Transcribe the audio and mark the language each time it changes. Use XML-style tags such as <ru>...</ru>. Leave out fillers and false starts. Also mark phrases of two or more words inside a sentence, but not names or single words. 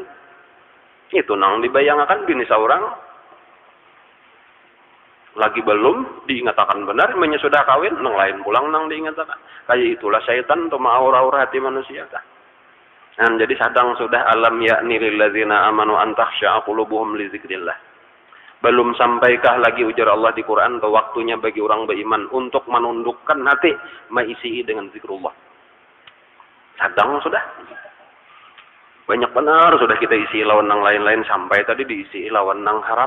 <bjn>Itu nang dibayangkan bini seorang. Lagi belum diingatakan benar. Emangnya sudah kawin nang lain pulang nang diingatakan. Kayak itulah syaitan tuh aura-aura hati manusia tah. Jadi sadang sudah alam yakni</bjn> <ar>للذين آمنوا أن تخشع قلوبهم لذكر الله.</ar> <bjn>Belum sampaikah lagi ujar Allah di Quran atau waktunya bagi orang beriman untuk menundukkan hati mengisi dengan zikrullah. Sadang sudah. Banyak benar sudah kita isi lawan nang lain-lain sampai tadi diisi lawan nang haram.</bjn>